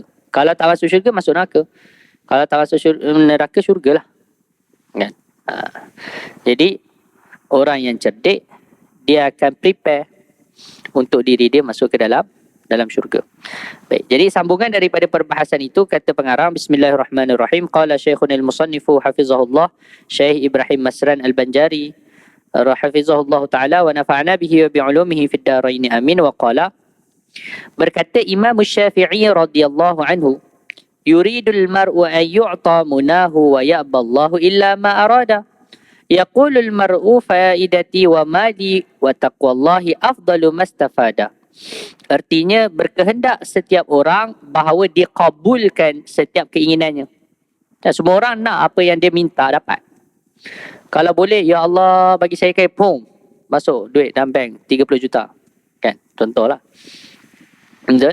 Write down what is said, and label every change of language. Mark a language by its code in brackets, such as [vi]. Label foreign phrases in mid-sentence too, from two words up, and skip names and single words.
[ms] Kalau tak masuk syurga, masuk neraka. Kalau tak masuk neraka, syurga lah. Kan? Jadi orang yang cerdik, dia akan prepare untuk diri dia masuk ke dalam syurga. Baik, jadi sambungan daripada perbahasan itu, kata pengarang, [ar] بسم الله الرحمن الرحيم، قال شيخنا المصنف حفظه الله، شيخ إبراهيم مسران البنجاري حفظه الله تعالى ونفعنا به وبعلومه في الدارين آمين، وقال, [ms] berkata Imam Syafi'i [ar] رضي الله عنه، يريد المرء أن يعطى مناه ويأبى الله إلا ما أرادا. يقول المرء فائدتي ومالي وتقوى الله أفضل ما استفادا. [ms] Artinya, berkehendak setiap orang bahawa dia kabulkan setiap keinginannya. Dan semua orang nak apa yang dia minta dapat. Kalau boleh, ya Allah bagi saya pung, masuk duit dalam bank 30 juta. Kan, contohlah. Betul?